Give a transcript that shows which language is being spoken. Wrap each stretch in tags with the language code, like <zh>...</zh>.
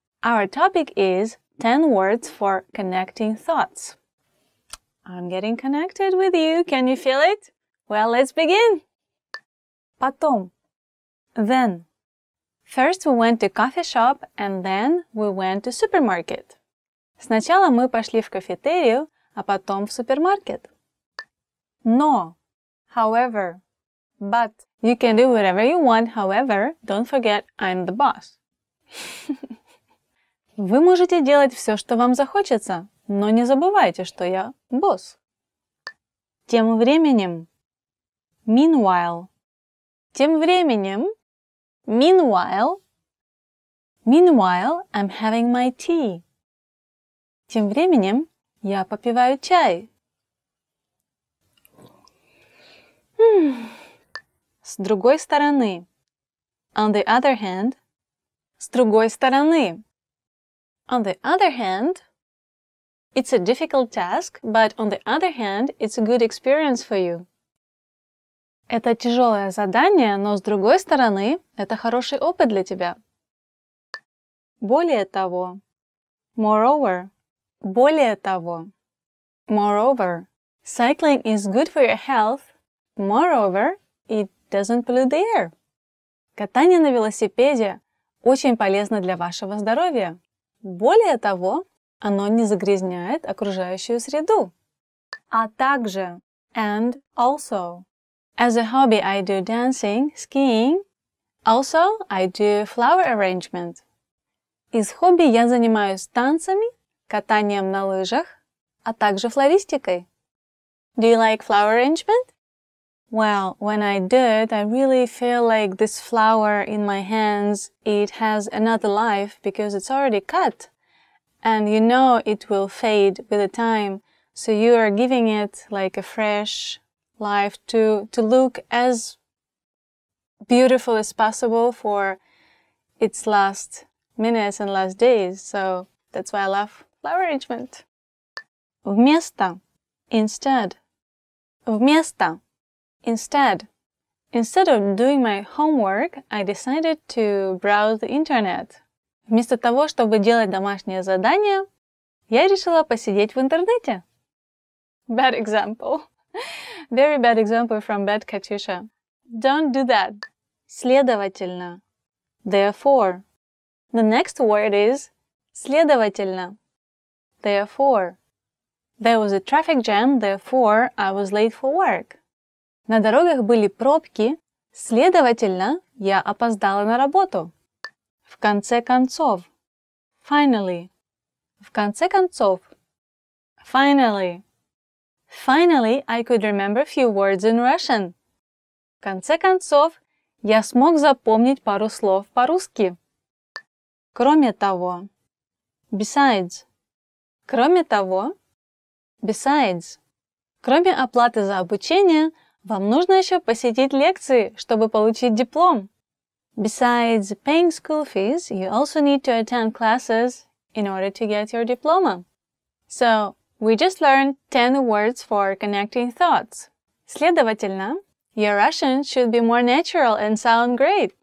<en>Our topic is 10 words for connecting thoughts. I'm getting connected with you. Can you feel it? Well, let's begin.</en> <ru>Потом.</ru> <en>Then. First we went to coffee shop and then we went to supermarket.</en> <ru>Сначала мы пошли в кафетерию, а потом в супермаркет. Но.</ru> <en>However. But. You can do whatever you want, however, don't forget I'm the boss.</en> <ru>Вы можете делать все, что вам захочется, но не забывайте, что я босс. Тем временем.</ru> <en>Meanwhile.</en> <ru>Тем временем. Meanwhile.</ru> <en>Meanwhile, I'm having my tea.</en> <ru>Тем временем я попиваю чай. С другой стороны.</ru> <en>On the other hand.</en> <ru>С другой стороны.</ru> <en>On the other hand. It's a difficult task, but on the other hand, it's a good experience for you.</en> <ru>Это тяжелое задание, но с другой стороны, это хороший опыт для тебя. Более того.</ru> <en>Moreover.</en> <ru>Более того. Moreover.</ru> <en>Cycling is good for your health. Moreover, it doesn't pollute the air.</en> <ru>Катание на велосипеде очень полезно для вашего здоровья. Более того, оно не загрязняет окружающую среду. А также.</ru> <en>And also. As a hobby, I do dancing, skiing. Also, I do flower arrangement.</en> <ru>Из хобби я занимаюсь танцами, катанием на лыжах, а также флористикой.</ru> <en>Do you like flower arrangement? Well, when I do it, I really feel like this flower in my hands, it has another life because it's already cut. And you know it will fade with the time, so you are giving it like a fresh life to look as beautiful as possible for its last minutes and last days. So that's why I love flower arrangement.</en> <ru>Вместо,</ru> <en>instead.</en> <ru>Вместо,</ru> <en>instead. Instead of doing my homework, I decided to browse the internet.</en> <ru>Вместо того, чтобы делать домашнее задание, я решила посидеть в интернете.</ru> <en>Bad example. Very bad example from bad Katyusha. Don't do that.</en> <ru>Следовательно.</ru> <en>Therefore. The next word is следовательно. Therefore. There was a traffic jam, therefore I was late for work.</en> <ru>На дорогах были пробки, следовательно, я опоздала на работу. В конце концов.</ru> <en>Finally.</en> <ru>В конце концов. Finally.</ru> <en>Finally, I could remember a few words in Russian.</en> <ru>В конце концов, я смог запомнить пару слов по-русски. Кроме того.</ru> <en>Besides.</en> <ru>Кроме того. Besides. Кроме оплаты за обучение, вам нужно еще посетить лекции, чтобы получить диплом.</ru> <en>Besides paying school fees, you also need to attend classes in order to get your diploma. So, we just learned 10 words for connecting thoughts. Следовательно, your Russian should be more natural and sound great.</en>